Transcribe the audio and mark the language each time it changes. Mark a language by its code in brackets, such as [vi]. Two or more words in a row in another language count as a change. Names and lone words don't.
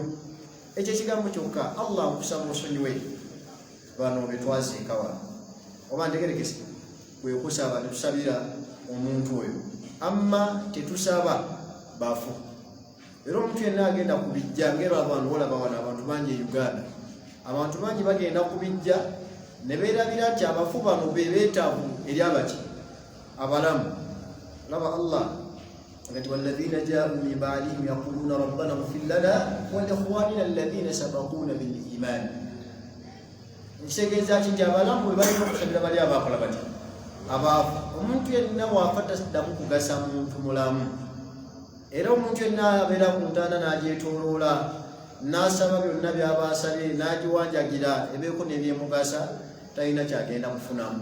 [lg] Ekyo ekigambo kyokka, Allah nkusaba osonyiwe bano be twaziika wano, oba ntegerekese kwe kusaba tetusabira omuntu oyo, amma tetusaba bafu. Era omuntu yenna agenda kubijja ng'erwabano olaba wano abantu bangi e Uganda, abantu bangi bagenda kubijja ne beerabira nti abafu bano be beetaavu eri abaki abalamu. Laba Allah ngati [ar] والذين جاؤوا من بعدهم يقولون ربنا اغفر لنا ولإخواننا الذين سبقونا بالإيمان. [lg] Kitegeeza ki? Nti abalamu bwe balina okusabira bali abaakola bati abaafu. Omuntu yenna waafa taddamu kugasa muntu mulamu, era omuntu yenna abeera ku ntaana n'agyetooloola n'asaba byonna by'abaasabye n'agiwanjagira ebeeko n'ebyemugasa, talina kyagenda kufunamu.